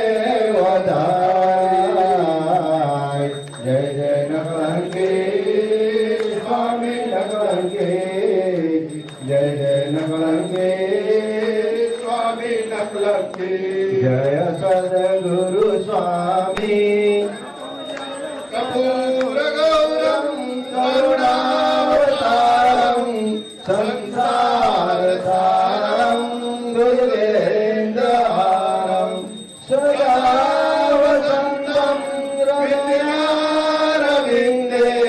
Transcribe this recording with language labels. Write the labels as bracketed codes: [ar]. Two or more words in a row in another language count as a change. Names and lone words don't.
[gu] વધાય જય જય ન કલંકે સ્વામી ન કલંકે જય જય ન કલંકે સ્વામી ન કલંકે જય સદગુરુ સ્વામી [sa] कपूर गौरम करुणावतारम संसार सारम गुरुवेन्द्रहारम सदा वसंतम हृदयारविंदे